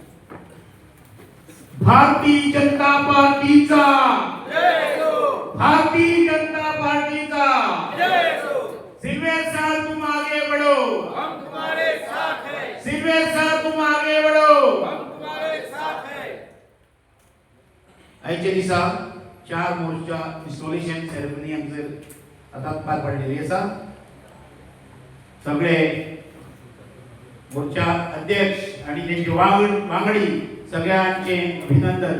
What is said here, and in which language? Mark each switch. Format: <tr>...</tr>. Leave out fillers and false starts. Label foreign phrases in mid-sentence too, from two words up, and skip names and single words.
<kok>भारतीय जनता पार्टीचा जय हो भारतीय जनता पार्टीचा जय हो</kok> <hi>सिल्वेर साहब तुम आगे बढ़ो हम तुम्हारे साथ हैं सिल्वेर साहब तुम आगे बढ़ो. हम तुम्हारे साथ हैं.</hi> <kok>आयच्या दिसा 4 मोर्चा</kok> <en>installation ceremony</en> <kok>आमचेर आतां पार पडलेली आसा. सगळे मोर्चा अध्यक्ष आणि त्यांचे वांगडी सगळ्यांचे अभिनंदन.</kok>